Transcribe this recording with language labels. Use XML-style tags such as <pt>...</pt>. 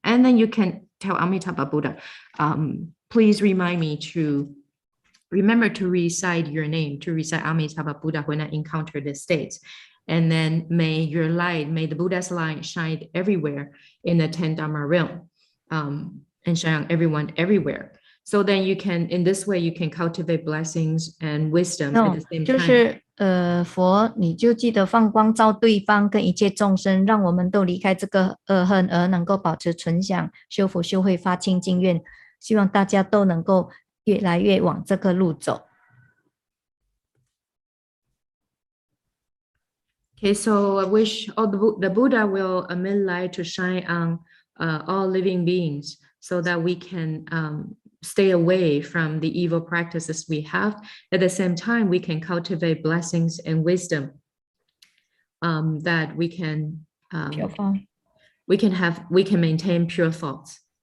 <en>And then you can tell Amitabha Buddha, please remind me to remember to recite your name, to recite Amitabha Buddha when I encounter this state. And then may your light, may the Buddha's light shine everywhere in the 10 Dharma realm, and shine on everyone everywhere. So then you can, in this way, you can cultivate blessings and wisdom at the same time.</en> <zh>就是佛，你就记得放光照对方跟一切众生，让我们都离开这个恶恨，而能够保持存想，修福修慧，发清净愿。希望大家都能够越来越往这个路走。</zh> <en>Okay, so I wish all the Buddha will emit light to shine on all living beings, so that we can stay away from the evil practices we have. At the same time, we can cultivate blessings and wisdom, that we can maintain pure thoughts,</en>